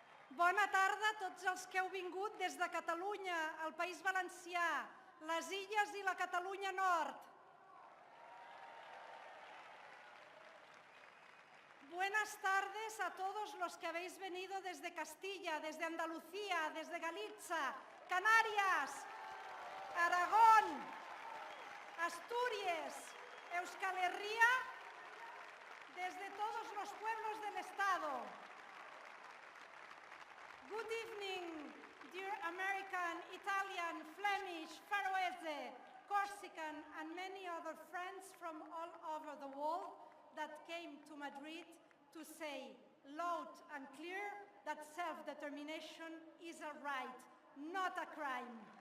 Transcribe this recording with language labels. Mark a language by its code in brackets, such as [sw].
[ca] Bona tarda a tots els que heu vingut des de Catalunya, el País Valencià, les Illes i la Catalunya Nord. [es] Buenas tardes a todos los que habéis venido desde Castilla, desde Andalucía, desde Galicia, Canarias, Aragón, Asturias, Euskal Herria, desde todos los pueblos del Estado. [en] Good evening, dear American, Italian, Flemish, Faroese, Corsican, and many other friends from all over the world that came to Madrid to say loud and clear that self-determination is a right, not a crime.